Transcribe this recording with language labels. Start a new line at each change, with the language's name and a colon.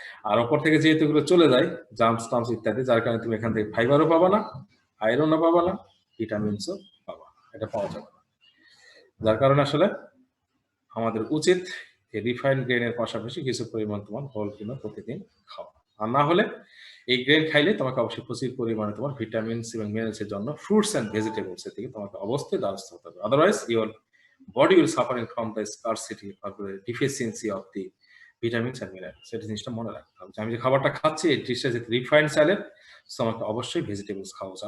Bangla: আর ওপর থেকে যেহেতু এগুলো চলে যায়, জার্মস টার্মস ইত্যাদি, যার কারণে তুমি এখান থেকে ফাইবারও পাবা না, আয়রনও পাবা না, ভিটামিনসও পাবা, এটা পাওয়া যাবে না। যার কারণে আসলে আমাদের উচিত এই রিফাইন্ড গ্রেনের পাশাপাশি কিছু পরিমাণ তোমার হোল গ্রেনও প্রতিদিন খাওয়া। আর না হলে এই গ্রেন খাইলে তোমাকে অবশ্যই প্রচুর পরিমাণে তোমার ভিটামিনস এবং মিনারেলসের জন্য ফ্রুটস অ্যান্ড ভেজিটেবলস এর দিকে তোমাকে অবশ্যই দ্বারস্থ হতে হবে।
English: Otherwise your body will suffering from the scarcity or the deficiency of the vitamins and minerals।
Bangla: সেটা জিনিসটা মনে রাখতে হবে, আমি যে খাবারটা খাচ্ছি এই ডিশটা যে রিফাইন্ড চালের, সো আমাকে অবশ্যই ভেজিটেবলস খাওয়া উচিত।